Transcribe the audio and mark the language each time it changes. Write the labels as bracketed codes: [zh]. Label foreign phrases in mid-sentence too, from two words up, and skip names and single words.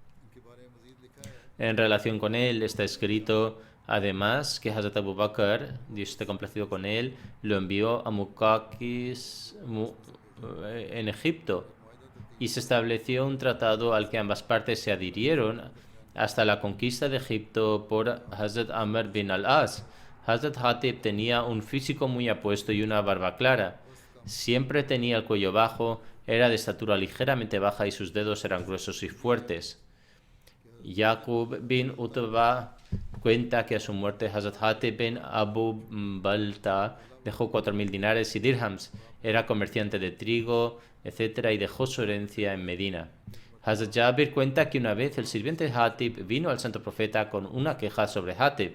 [es] En relación con él está escrito además que Hazrat Abu Bakr, Dios esté complacido con él, lo envió a Muqawqis en Egipto, y se estableció un tratado al que ambas partes se adhirieron hasta la conquista de Egipto por Hazrat Amr bin al-As. Hazrat Hatib tenía un físico muy apuesto y una barba clara. Siempre tenía el cuello bajo, era de estatura ligeramente baja y sus dedos eran gruesos y fuertes. Yaqub bin Utba cuenta que a su muerte Hazrat Hatib bin Abu Balta dejó 4.000 dinares y dirhams. Era comerciante de trigo, etc., y dejó su herencia en Medina. Hazrat Jabir cuenta que una vez el sirviente de Hatib vino al santo profeta con una queja sobre Hatib.